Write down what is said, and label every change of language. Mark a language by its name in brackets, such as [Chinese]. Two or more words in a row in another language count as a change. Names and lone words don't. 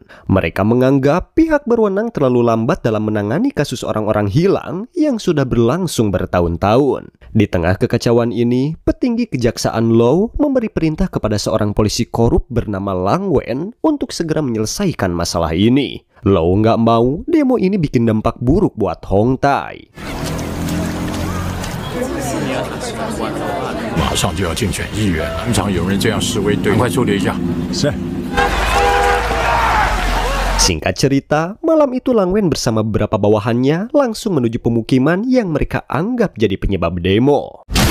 [Indonesian] Mereka menganggap pihak berwenang terlalu lambat dalam menangani kasus orang-orang hilang yang sudah berlangsung bertahun-tahun. Di tengah kekacauan ini, petinggi kejaksaan Law memberi perintah kepada seorang polisi korup bernama Lang Wen untuk segera menyelesaikan masalah ini. Law nggak mau demo ini bikin dampak buruk buat Hongtai. [Chinese] 马上就要竞选议员，经常有人这样示威，对，快处理一下。是。 [Indonesian] Singkat cerita, malam itu Lang Wen bersama beberapa bawahannya langsung menuju pemukiman yang mereka anggap jadi penyebab demo.